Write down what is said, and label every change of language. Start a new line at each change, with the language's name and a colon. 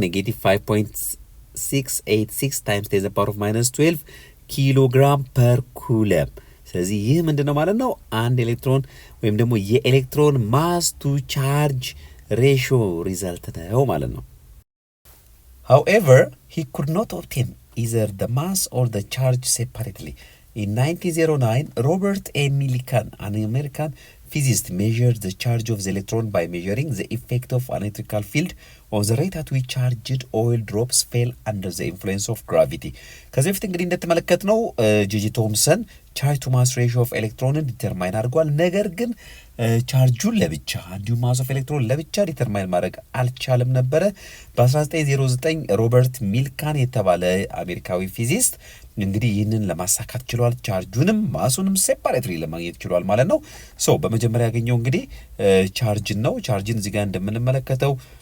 Amharic: ኔጌቲቭ 5.686 ታይምስ 10 to the power of minus 12 ኪሎግራም ፐር ኩለም። ስለዚህ ይህ ምንድን ነው ማለት ነው? አንድ ኤሌክትሮን ወይም ደግሞ የኤሌክትሮን ማስ ቱ ቻርጅ ሬሽዮ ሪዛልት ነው ማለት ነው።
English: However, he could not obtain either the mass or the charge separately. In 1909, Robert A. Millikan, an American physicist, measured the charge of the electron by measuring the effect of an electrical field on the rate at which charged oil drops fell under the influence of gravity.
Amharic: ከዚህ በፊት እንግዲህ እንደተመለከትነው ጄጄ ቶምሰን ቻርጅ ቱ ማስ ሬሽዮ ኦፍ ኤሌክትሮንን ዲተርማይን አድርጓል። ነገር ግን ቻርጁን ለብቻ እንዲሁም ማስ ኦፍ ኤሌክትሮን ለብቻ ዲተርማይን ማድረግ አልቻለም ነበረ። በ1909 ሮበርት ሚልካን የተባለ አሜሪካዊ ፊዚስት እንግዲህ ይህንን ለማሳካት ችሏል። ቻርጁንም ማሱንም ሴፓሬትሊ ለማግኘት ችሏል ማለት ነው። ሶ በመጀመሪያ ያገኘው እንግዲህ ቻርጅን ነው። ቻርጅን እዚህ ጋር እንደምንመለከተው